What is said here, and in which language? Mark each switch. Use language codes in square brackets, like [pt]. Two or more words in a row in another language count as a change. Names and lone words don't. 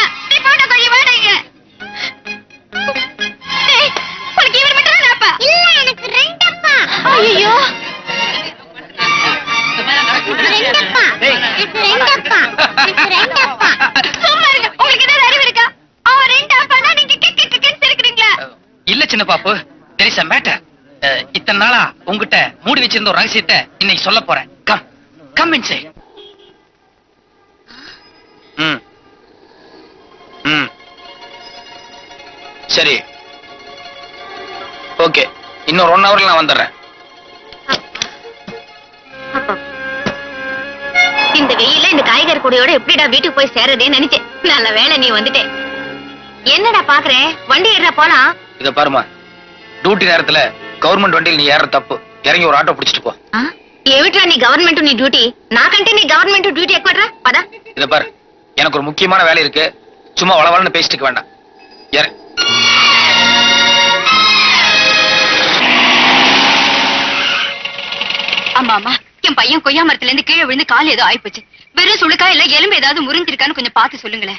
[ta] நீ போட்ட கொஞ்சம் வேணாங்க. டேய், உனக்கு இவர் மட்டும் தான் அப்பா? இல்ல, எனக்கு ரெண்டு அப்பா. ஐயோ, ரெண்டு அப்பா. எனக்கு ரெண்டு அப்பா. எனக்கு ரெண்டு அப்பா. சும்மா இருங்க. உங்களுக்கு ஏதாவது அறிவு இருக்கா? அவன் ரெண்டு அப்பானா நீங்க கிக்கன்னு சிரிக்கிறீங்களா? இல்ல சின்ன பாப்பு, [en] there is a matter. [ta] இத்தனை நாளா உங்ககிட்ட மூடி வச்சிருந்த ஒரு ரகசியத்தை இன்னைக்கு சொல்ல போறேன். [en] come inside. [ta] சரி ஓகே, இன்னொரு 1 ஹவர்ல நான் வந்துடுறேன். இந்த வெயில இந்த காய்கறி கூடையோட எப்படிடா வீட்டுக்கு போய் சேரதேன்னு நினைச்சேன். நல்ல வேலை நீ வந்துட்டே. என்னடா பாக்குறேன்? வண்டி ஏறா போலாம். இத பாருமா, டியூட்டி நேரத்துல கவர்மெண்ட் வண்டியில் நீ ஏற தப்பு. இறங்கி ஒரு ஆட்டோ பிடிச்சிட்டு போ. [te] ఏమిట్రా నీ గవర్నమెంట్ నీ డ్యూటీ? నాకంటే నీ [en] government duty [te] ఎక్కువరా. పదా. [ta] இத பாரு, எனக்கு ஒரு முக்கியமான வேலை இருக்கு. சும்மா வளவளன்னு பேசிட்டு வேண்டாம். ஏறு. ஆமா ஆமா, என் பையன் கொய்யா மரத்துல இருந்து கீழே விழுந்து கால் ஏதோ ஆயிப்போச்சு. வெறும் சுளுக்கா இல்ல எலும்பு ஏதாவது முறிஞ்சிருக்கான்னு கொஞ்சம் பார்த்து சொல்லுங்களேன்.